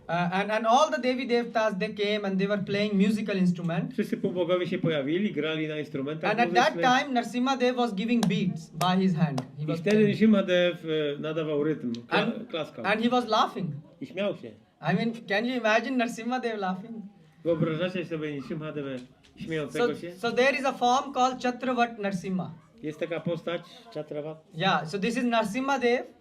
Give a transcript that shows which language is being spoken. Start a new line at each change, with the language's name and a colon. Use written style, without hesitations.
English: And all the Devi Devtas, they came and they were playing musical instruments.
Polish: Wszyscy półbogowie się pojawili, grali na instrumentach
English: And at that
Polish: muzycznych.
English: time, Nrsimhadev was giving beats by his hand. He
Polish: I
English: was
Polish: wtedy
English: playing.
Polish: Nrsimhadev nadawał rytm, klaskał
English: And he was laughing.
Polish: i śmiał się.
English: I mean, can you imagine Nrsimhadev laughing?
Polish: Wyobrażacie sobie Nrsimhadeva śmiejącego się?
English: So there is a form called Chatravat Nrsimha.
Polish: Jest taka postać, Chatravat,
English: Yeah, so this is Nrsimhadev